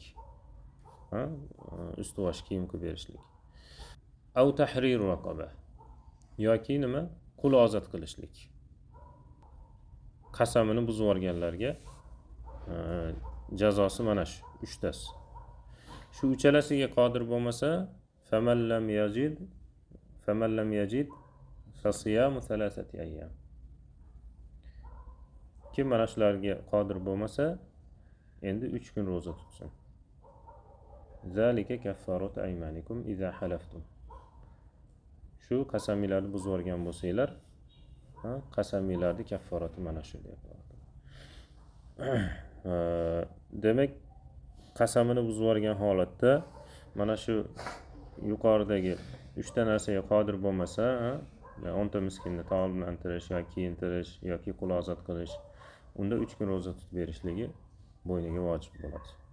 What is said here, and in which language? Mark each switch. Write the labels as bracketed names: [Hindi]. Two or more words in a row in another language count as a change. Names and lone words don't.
[Uzbek] Ustuvosh kiyim qilib berishlik. [Arabic] أو تحرير رقبة. [Uzbek] Yoki nima? Qul ozod qilishlik. Qasamini buzib yuborganlarga jazosi mana shu 3 tasi. Shu uchalasiga qodir bo'lmasa, [Arabic] فمن لم يجد فصيام ثلاثة أيام. [Uzbek] Kim mana shularga qodir bo'lmasa, endi 3 kun roza tutsin. [Arabic] ذلك كفارة أيمانكم إذا حلفتم. [Uzbek] Shu qasamiylarni buzib yuborgan bo'lsanglar, qasamiylarning kafforati mana shu deyapti. Demak, qasamini buzib yuborgan holatda mana shu yuqoridagi 3 ta narsaga qodir bo'lmasa, 10 ta miskinni taomlantirish yoki kiyintirish yoki qul ozod qilish, unda 3 kun roza tutib berishligi bo'yniga vojib bo'ladi.